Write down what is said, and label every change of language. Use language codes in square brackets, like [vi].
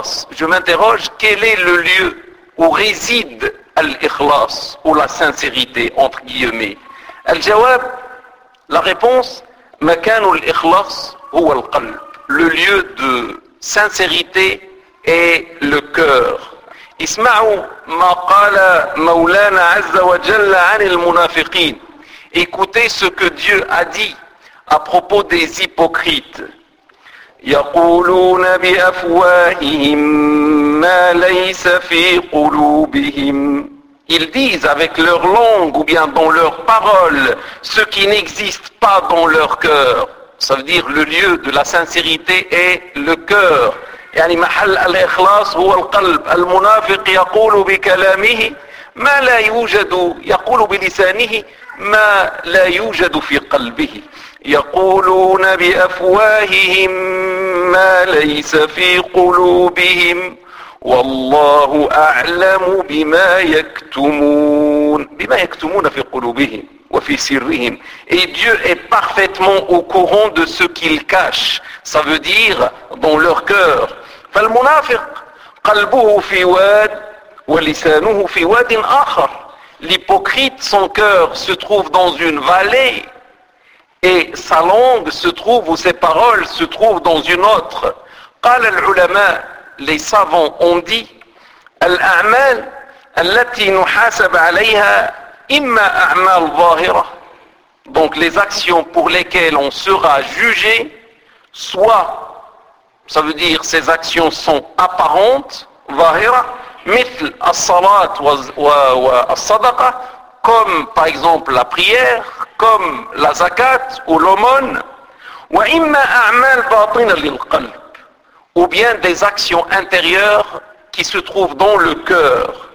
[fr] Je m'interroge, quel est le lieu où réside l'ikhlas, ou la sincérité, entre guillemets? [ar] Al-jawab, [fr] la réponse, le lieu de sincérité est le cœur. [ar] اسمعوا ما قال مولانا عز وجل عن المنافقين. [fr] Écoutez ce que Dieu a dit à propos des hypocrites. [ar] يقولون بأفواههم ما ليس في قلوبهم. [fr] Ils disent avec leur langue ou bien dans leurs paroles ce qui n'existe pas dans leur cœur. Ça veut dire le lieu de la sincérité est le cœur. [ar] يعني محل الإخلاص هو القلب. المنافق يقول بكلامه ما لا يوجد, يقول بلسانه ما لا يوجد في قلبه. يقولون بأفواههم ما ليس في قلوبهم والله أعلم بما يكتمون. بما يكتمون في قلوبهم وفي سرهم. [fr] Et Dieu est parfaitement au courant de ce qu'ils cachent, ça veut dire dans leur cœur. [ar] فالمنافق قلبه في واد ولسانه في واد آخر. [fr] L'hypocrite, son cœur se trouve dans une vallée et sa langue se trouve, ou ses paroles se trouvent dans une autre. [ar] قال العلماء, [fr] les savants ont dit, [ar] الأعمال التي نحاسب عليها إما أعمال ظاهرة. [fr] Donc les actions pour lesquelles on sera jugé, soit, ça veut dire ces actions sont apparentes, [ar] ظاهرة, مثل الصلاة والصدقة, [fr] comme par exemple la prière, comme la zakat ou l'aumône, [ar] wa imma a'mal batina lil qalb, [fr] ou bien des actions intérieures qui se trouvent dans le cœur.